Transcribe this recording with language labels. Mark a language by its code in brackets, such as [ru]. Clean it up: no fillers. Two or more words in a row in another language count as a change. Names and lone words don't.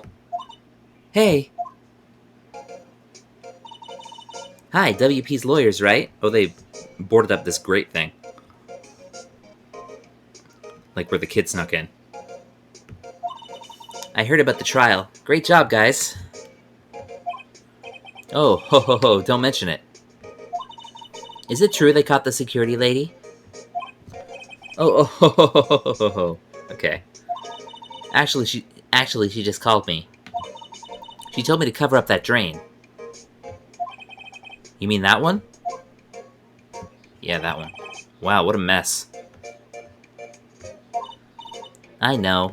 [en] Hey. Hi, WP's lawyers, right? Oh, they boarded up this great thing. Like where the kid snuck in. I heard about the trial. Great job, guys. Oh, ho ho ho, don't mention it. Is it true they caught the security lady? Oh, ho ho ho ho ho ho. Okay. Actually, she just called me. She told me to cover up that drain. You mean that one? Yeah, that one. Wow, what a mess. I know.